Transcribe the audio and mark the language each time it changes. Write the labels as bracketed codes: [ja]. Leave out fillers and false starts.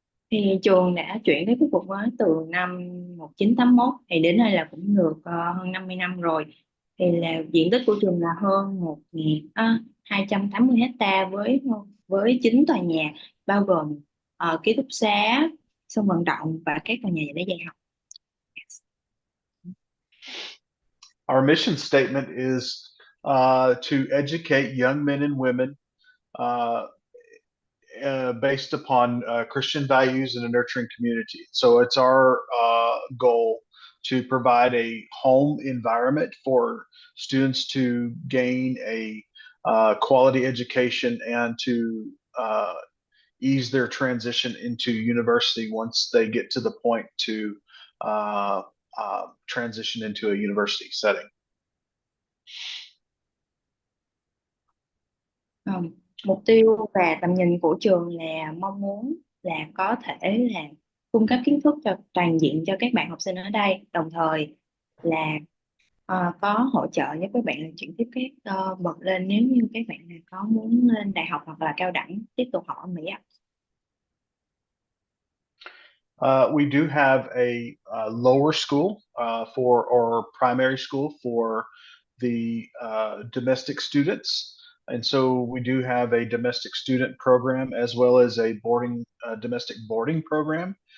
[vi] thì trường đã chuyển tới khu vực mới từ năm 1981, thì đến nay là cũng được hơn 50 năm rồi. Thì là diện tích của trường là hơn 280 hecta với 9 tòa nhà, bao gồm ký túc xá, sân vận động và các tòa nhà để dạy học. [en] Our mission statement is to educate young men and women uh, based upon Christian values and a nurturing community. So it's our goal to provide a home environment for students to gain a quality education and to ease their transition into university once they get to the point to uh, transition into a university setting. [vi] Mục tiêu và tầm nhìn của trường là mong muốn là có thể là cung cấp kiến thức cho toàn diện cho các bạn học sinh ở đây, đồng thời là có hỗ trợ giúp các bạn là chuyển tiếp các bậc lên nếu như các bạn là có muốn lên đại học hoặc là cao đẳng tiếp tục học ở Mỹ ạ. [en] We do have a lower school or primary school for the domestic students. And so we do have a domestic student program as well as a domestic boarding program.